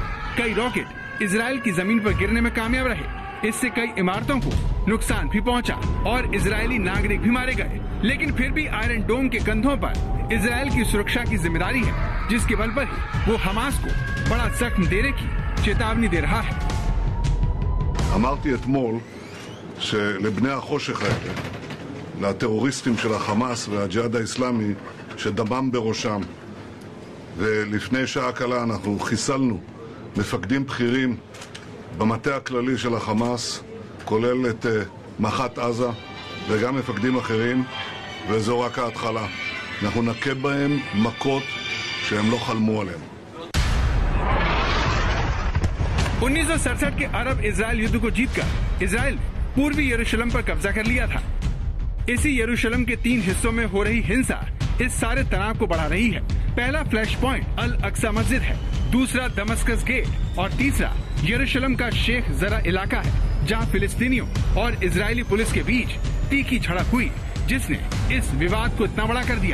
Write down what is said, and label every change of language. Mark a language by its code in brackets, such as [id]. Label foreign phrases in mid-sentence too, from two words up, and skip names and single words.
[hi] कई रॉकेट इजराइल की जमीन पर गिरने में कामयाब रहे, इससे कई इमारतों को नुकसान भी पहुंचा और इजरायली नागरिक भी मारे गए। लेकिन फिर भी आयरन डोम के कंधों पर इजरायल की सुरक्षा की जिम्मेदारी है, जिसके बल पर ही वो हमास को बड़ा जख्म देने की चेतावनी दे रहा है। [he] אמרתי אתמול שלבני החושך האלה, לטרוריסטים של החמאס והג'יהאד האסלאמי שדמם בראשם, ולפני שעה קלה אנחנו חיסלנו מפקדים בכירים במטה הכללי של החמאס, כולל את מח"ט עזה וגם מפקדים אחרים, וזו רק ההתחלה. אנחנו נכה בהם מכות שהם לא חלמו עליהם. [hi] 1967 के अरब इजरायल युद्ध को जीतकर इजरायल ने पूर्वी यरूशलेम पर कब्जा कर लिया था। इसी यरूशलेम के 3 हिस्सों में हो रही हिंसा इस सारे तनाव को बढ़ा रही है। पहला [en] flash point [hi] अल अक्सा मस्जिद है, दूसरा दमस्कस गेट और तीसरा यरूशलेम का शेख जरा इलाका है, जहां फिलिस्तीनियों और इजरायली पुलिस के बीच तीखी झड़प हुई, जिसने इस विवाद को इतना बड़ा कर दिया।